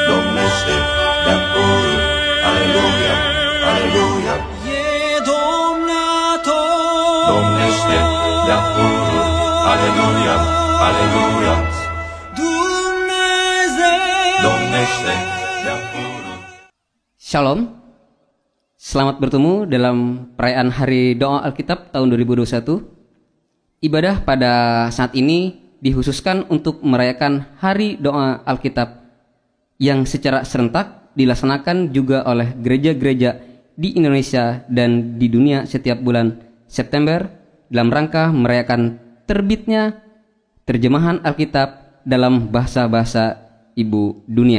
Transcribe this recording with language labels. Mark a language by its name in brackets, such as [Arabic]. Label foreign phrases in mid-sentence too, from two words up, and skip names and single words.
[Romanian] Domnește de-a pururi. Aleluia, aleluia. e domnator. Domnește de-a pururi. Aleluia, aleluia. Dumnezeu Domnește de-a pururi. [Indonesian] Shalom, selamat bertemu dalam perayaan Hari Doa Alkitab tahun 2021. Ibadah pada saat ini dikhususkan untuk merayakan Hari Doa Alkitab yang secara serentak dilaksanakan juga oleh gereja-gereja di Indonesia dan di dunia setiap bulan September dalam rangka merayakan terbitnya terjemahan Alkitab dalam bahasa-bahasa ibu dunia.